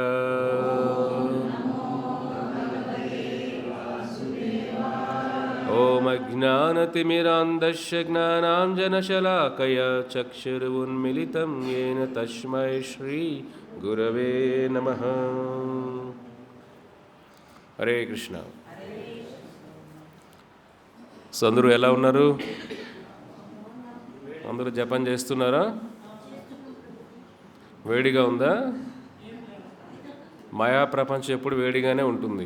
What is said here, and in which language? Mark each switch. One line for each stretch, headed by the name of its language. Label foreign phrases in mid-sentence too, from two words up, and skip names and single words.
Sanskrit: ओम अज्ञानतिमिरान्धस्य ज्ञानाञ्जनशलाकया चक्षुरुन्मिलितं येन तस्मै श्री गुरवे नमः।
Telugu: हरे कृष्ण। సో అందరూ ఎలా ఉన్నారు? అందరూ జపం చేస్తున్నారా? వేడిగా ఉందా? మాయా ప్రపంచం ఎప్పుడు వేడిగానే ఉంటుంది.